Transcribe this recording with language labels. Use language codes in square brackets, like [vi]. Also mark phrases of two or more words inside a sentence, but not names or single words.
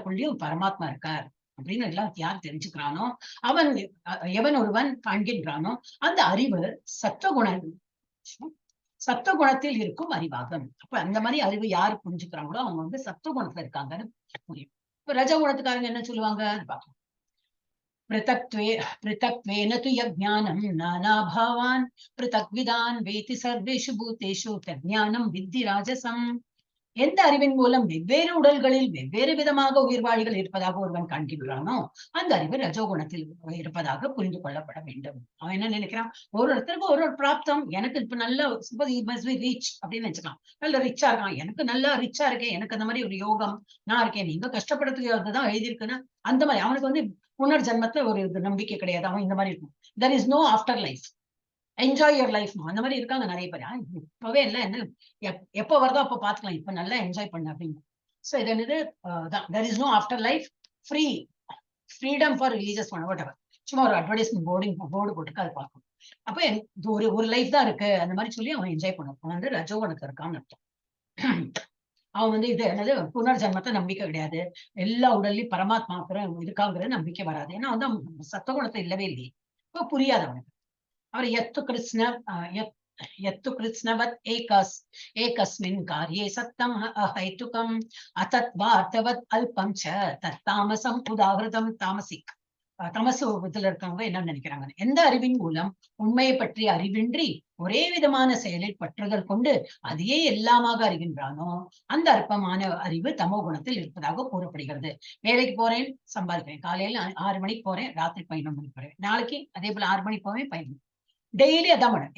[ta] எல்லாருக்குள்ளயும் பரமாத்மா இருக்கார். அப்படின்னு எல்லாம் யார் தெரிஞ்சுக்கிறானோ அவன் எவன் ஒருவன் காண்கின்றானோ அந்த அறிவு சத்துவகுணத்தில் இருக்கும் அறிவாகும். அப்ப அந்த மாதிரி அறிவு யாரு புரிஞ்சுக்கிறாங்களோ அவங்க வந்து சத்துவகுணத்துல இருக்காங்கன்னு புரியும். இப்ப ரஜகுணத்துக்காரங்க என்ன சொல்லுவாங்க பார்க்கலாம். [sa] पृथक्त्वेन तु यज्ञानं नानाभावान् पृथक्विदान् वेति सर्वेषु भूतेषु तज्ஞானம் विद्धि ராஜசம். [ta] எந்த அறிவின் மூலம் வெவ்வேறு உடல்களில் வெவ்வேறு விதமாக உயிர்வாழிகள் இருப்பதாக ஒருவன் காண்கின்றானோ அந்த அறிவு ரஜோகுணத்தில் இருப்பதாக புரிந்து கொள்ளப்பட வேண்டும். அவன் என்ன நினைக்கிறான், ஒரு ஒருத்தருக்கு ஒரு ஒரு பிராப்தம். எனக்கு இப்ப நல்ல ரிச் அப்படின்னு நினைச்சுக்கலாம், நல்ல ரிச்சா இருக்கான், எனக்கு நல்லா ரிச்சா இருக்கேன், எனக்கு அந்த மாதிரி ஒரு யோகம் நான் இருக்கேன். நீங்க கஷ்டப்படுறதுக்கு தான் எழுதியிருக்குன்னா அந்த மாதிரி அவனுக்கு வந்து புனர்ஜன்மத்துல ஒரு நம்பிக்கை கிடையாது. அவன் இந்த மாதிரி இருக்கும். [en] There is no after life, Enjoy your life. [ta] அந்த மாதிரி இருக்காங்க நிறைய பேர். இப்பவே இல்ல, என்ன எப்ப வருதோ அப்ப பாத்துக்கலாம், இப்ப நல்லா என்ஜாய் பண்ண அப்படின்னு. சோ இது என்னது, [en] There is no after life, freedom for religious whatever. [ta] சும்மா ஒரு [en] advertisement board [ta] போட்டுருக்கு, அது பார்க்கணும். அப்ப ஒரு லைஃப் தான் இருக்கு அந்த மாதிரி சொல்லி அவன் என்ஜாய் பண்ணுவான். அவன் வந்து ரஜோகுணத்துல இருக்கான்னு அர்த்தம். அவன் வந்து இது என்னது, புனர்ஜன்மத்தை நம்பிக்கை கிடையாது, எல்லா உடல்லையும் பரமாத்மா இருக்காங்கிற நம்பிக்கை வராது. ஏன்னா வந்து சத்தகுணத்தை இல்லவே இல்லையே, இப்ப புரியாது அவனுக்கு. [sa] அவர் यत्तु कृत्स्नवत् एकस्मिन् कार्ये सत्तम् अहैतुकम् अतत्वार्थवत् अल्पं च तत्तामसम् उदाहृतम् तामसिक. [ta] தமசு இதுல இருக்கவங்க என்ன நினைக்கிறாங்க, எந்த அறிவின் மூலம் உண்மையை பற்றி அறிவின்றி ஒரே விதமான செயலில் பற்றுதல் கொண்டு அதையே எல்லாமாக அறிகின்றானோ அந்த அற்பமான அறிவு தமோ குணத்தில் இருப்பதாக கூறப்படுகிறது. வேலைக்கு போறேன், சம்பாதிக்கிறேன், காலையில 6 மணிக்கு போறேன், ராத்திரி 11 மணிக்கு போறேன், நாளைக்கு அதே போல 6 மணிக்கு போவேன், 11 டெய்லி அதான் பண்ணேன்.